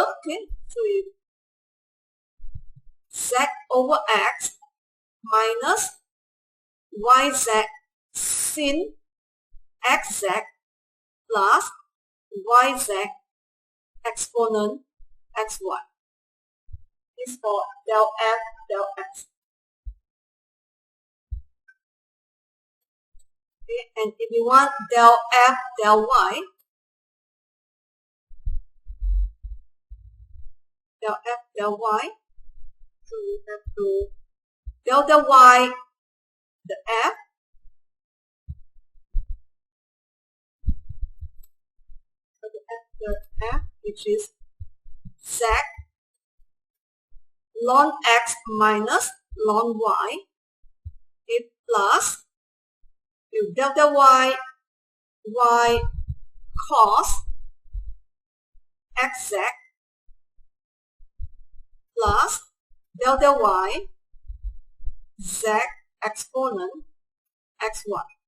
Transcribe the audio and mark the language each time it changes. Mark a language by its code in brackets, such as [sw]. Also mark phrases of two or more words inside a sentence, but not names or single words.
[en] Okay, so you z over x minus yz sin xz plus yz exponent xy. This is for del f del x. Okay, and if you want del f del y, del f del y, so you have to delta y the f, so the f which is z ln x minus ln y, if plus you delta y cos xz plus delta y z exponent xy.